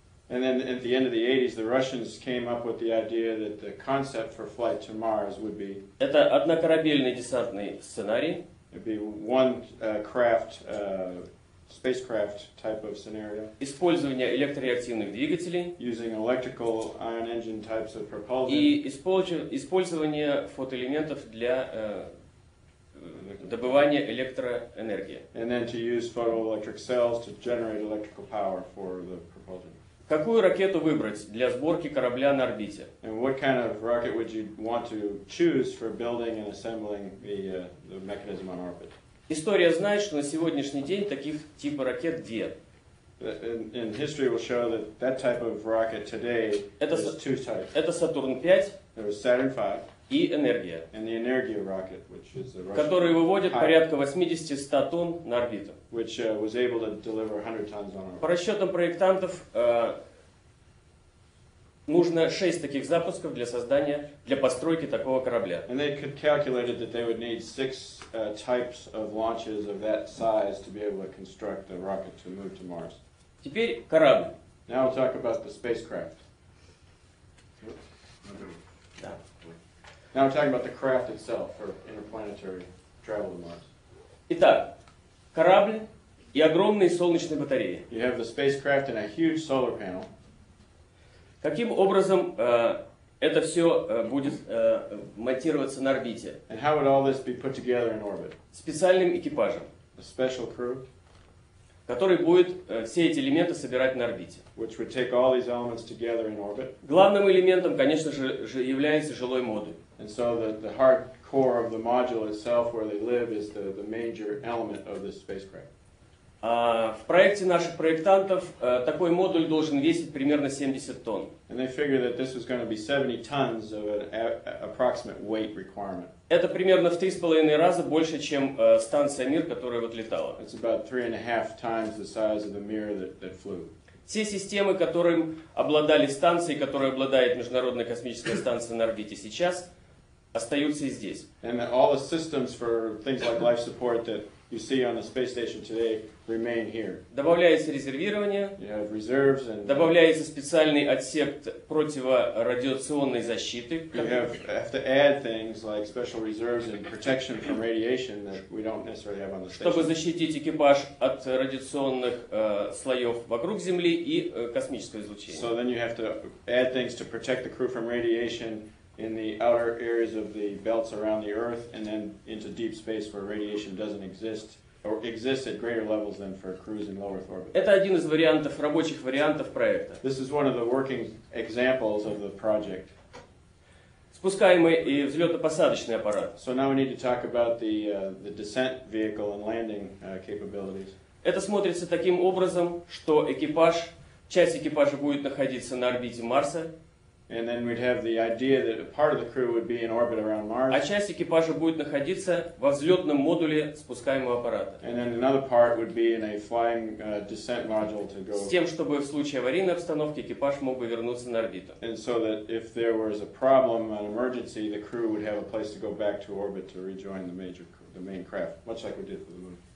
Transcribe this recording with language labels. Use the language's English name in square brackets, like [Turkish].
[English] And then at the end of the 80s, the Russians came up with the idea that the concept for flight to Mars would be [Russian] это однокорабельный десантный сценарий, [English] it'd be one spacecraft type of scenario, [Russian] использование электрореактивных двигателей [English] using electrical ion engine types of propulsion, [Russian] и использование фотоэлементов для добывания электроэнергии. [English] and then to use photoelectric cells to generate electrical power for the propulsion. [Russian] Какую ракету выбрать для сборки корабля на орбите? [English] And what kind of rocket would you want to choose for building and assembling the mechanism on orbit? [Russian] История знает, что на сегодняшний день таких типа ракет две. [English] And history will show that type of rocket today [Russian] Это [English] is two types. [Russian] Это Сатурн-5 [English] There was Saturn V [Russian] и энергия, [English] and the Energia rocket, which is a Russian [Russian] который выводит [English] high- [Russian] порядка 80-100 тонн на орбиту. [English] which was able to deliver 100 tons on [Russian] По [English] orbit. [Russian] расчетам проектантов, нужно 6 таких запусков для постройки такого корабля. [English] And they could calculated that they would need 6 types of launches of that size to be able to construct a rocket to move to Mars. [Russian] Теперь корабль. [English] Now we'll talk about the spacecraft. [Russian] Да. [English] Now we're talking about the craft itself for interplanetary travel to Mars. [Russian] Итак, корабль и огромные солнечные батареи. [English] You have the spacecraft and a huge solar panel. [Russian] Каким образом это все будет монтироваться на орбите? [English] And how would all this be put together in orbit? [Russian] Специальным экипажем, [English] A special crew, [Russian] который будет все эти элементы собирать на орбите. [English] which would take all these elements together in orbit. [Russian] Главным элементом, конечно же, является жилой модуль. [English] And so the hard core of the module itself, where they live, is the major element of this spacecraft. [Russian] В проекте наших проектантов такой модуль должен весить примерно 70 тонн. [English] And they figure that this was going to be 70 tons of an approximate weight requirement. [Russian] Это примерно в 3,5 раза больше, чем станция «Мир», которая вот летала. [English] It's about 3.5 times the size of the Mir that flew. [Russian] Все системы, которым обладали станции, которые обладает Международная космическая станция на орбите сейчас, остаются и здесь. [English] And all the systems for things like life support that you see on the space station today remain here. [Russian] Добавляется резервирование, [English] You have reserves and [Russian] добавляется специальный отсек противорадиационной защиты, [English] you have to add things like special reserves and protection from radiation that we don't necessarily have on the [Russian] чтобы [English] station. [Russian] защитить экипаж от радиационных слоев вокруг Земли и космического излучения. [English] So then you have to add things to protect the crew from radiation in the outer areas of the belts around the Earth and then into deep space where radiation doesn't exist or exists at greater levels than for crews in low Earth orbit. [Russian] Это один из вариантов, рабочих вариантов проекта. [English] This is one of the working examples of the project. [Russian] Спускаемый и взлетно-посадочный аппарат. [English] So now we need to talk about the descent vehicle and landing capabilities. [Russian] Это смотрится таким образом, что часть экипажа будет находиться на орбите Марса, [English] And then we'd have the idea that a part of the crew would be in orbit around [Russian] а [English] Mars. [Russian] часть экипажа будет находиться во взлетном модуле спускаемого аппарата. [English] And then another part would be in a flying descent module to [Russian] С [English] go. [Russian] тем, чтобы в случае аварийной обстановки экипаж мог бы вернуться на орбиту. [English] And so that if there was a problem, an emergency, the crew would have a place to go back to orbit to rejoin the main craft, much like we did for the moon.